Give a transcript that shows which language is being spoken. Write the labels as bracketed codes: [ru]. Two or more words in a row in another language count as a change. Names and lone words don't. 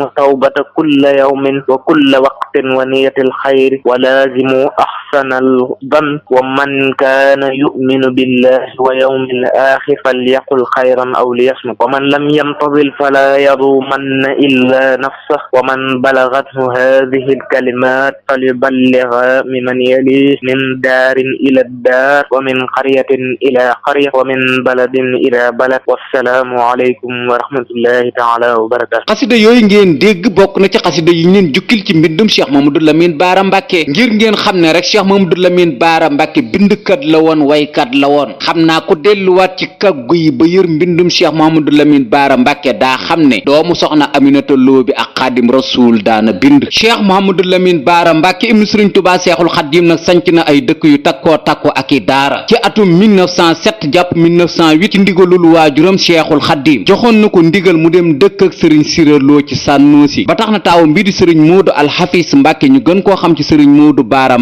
[ar] توبة كل يوم وكل وقت ونية الخير ولازموا أحسن الظن ومن كان يؤمن بالله ويوم الآخر فليقل خيرا أو ليصمت ومن لم ينتظر فلا يلومن إلا نفسه ومن بلغته هذه الكلمات فليبلغها ممن يليه من دار إلى الدار ومن قرية إلى قرية ومن بلد إلى بلد والسلام عليكم ورحمة الله تعالى وبركاته. [wo] xasida yooyu ngeen dégg bokk na ci xasida yi ngeen jukkil ci mbindum Cheikh Mamadou Lamine Bara Mbacke ngir ngeen xam ne rek Cheikh Mamadou Lamine Bara Mbacke bindkat la woon waykat la woon xam naa ko delluwaat ci kaggu yi ba yër mbindum Cheikh Mamadou Lamine Bara Mbacke daa xam ne doomu soxna Aminata Lo bi ak Xaadim Rasul daana bind Cheikh Mamadou Lamine Bara Mbacke ibnu Serigne Touba Seexul Xaadim nag sanc na ay dëkk yu takkoo takko ak i daara ci atum 1907 jàpp 1908 ci ndigalul waajuram Seexul Xaadim joxoon na ko ndigal mu dem dëkk ak Serigne Siré Lo ci Sànnoosi ba tax na taawam bii di Serigne Modou Alxafis Mbacke ñu gën koo xam ci Serigne Modou Bara